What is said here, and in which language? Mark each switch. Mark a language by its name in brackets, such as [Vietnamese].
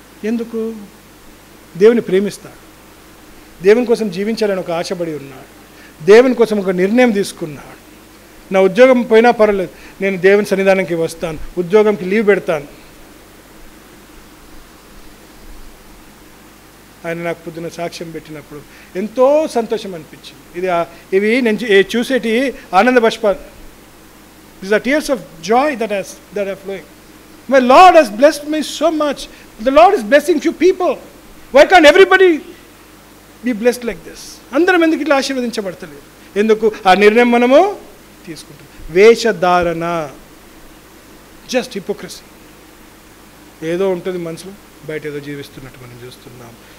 [Telugu] ఎందుకు? దేవుని ప్రేమిస్తాడు, దేవుని కోసం జీవించాలని ఒక ఆశపడి ఉన్నాడు, దేవుని కోసం ఒక నిర్ణయం తీసుకున్నాడు. నా ఉద్యోగం పోయినా పర్వాలేదు, నేను దేవుని సన్నిధానానికి వస్తాను, ఉద్యోగంకి లీవ్ పెడతాను. ఆయన నాకు పొద్దున సాక్ష్యం పెట్టినప్పుడు ఎంతో సంతోషం అనిపించింది. ఇవి నేను చూసేటి ఆనంద బాష్పాలు. [English] These are tears of joy that are flowing. My Lord has blessed me so much. The Lord is blessing few people. Why can't everybody be blessed like this? [Telugu] అందరం ఎందుకు ఇట్లా ఆశీర్వదించబడతలేదు? ఎందుకు? ఆ నిర్ణయం మనము తీసుకుంటాం. [English] వేషధారణ, just hypocrisy. [Telugu] ఏదో ఉంటుంది మనసులో, బయట ఏదో జీవిస్తున్నట్టు మనం చూస్తున్నాం.